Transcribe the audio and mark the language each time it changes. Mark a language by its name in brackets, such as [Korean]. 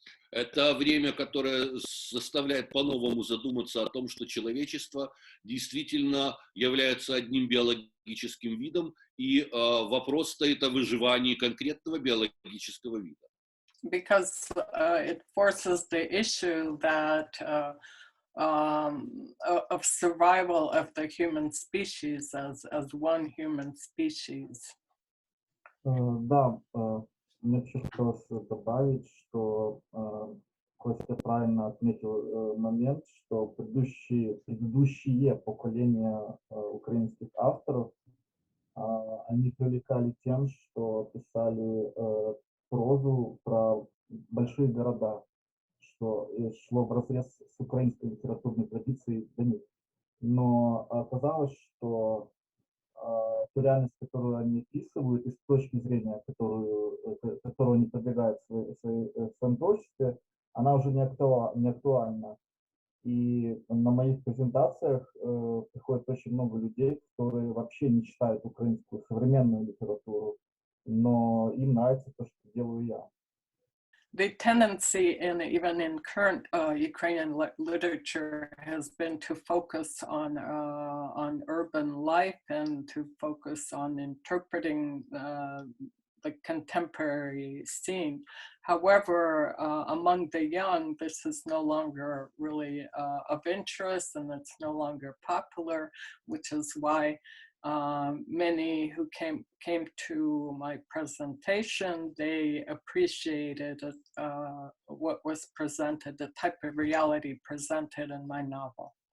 [Russian] Это время, которое заставляет по-новому задуматься о том, что человечество действительно является одним биологическим видом, и вопрос стоит о выживании конкретного биологического вида. [English] Because it forces the issue that of survival of the human species as one human species. [Russian] Да, мне еще хотелось добавить, что Костя правильно отметил момент, что предыдущие поколения украинских авторов, они привлекали тем, что писали прозу про большие города, что шло вразрез с украинской литературной традицией для них. Но оказалось, что ту реальность, которую они описывают, и с точки зрения, которую они продвигают в своем творчестве, она уже не актуальна. И на моих презентациях приходит очень много людей, которые вообще не читают украинскую современную литературу, но им нравится то, что делаю я. [English] The tendency even in current Ukrainian literature has been to focus on urban life and to focus on interpreting the contemporary scene. However, among the young, this is no longer really of interest, and it's no longer popular, which is why many who came to my presentation, they appreciated what was presented, the type of reality presented in my novel.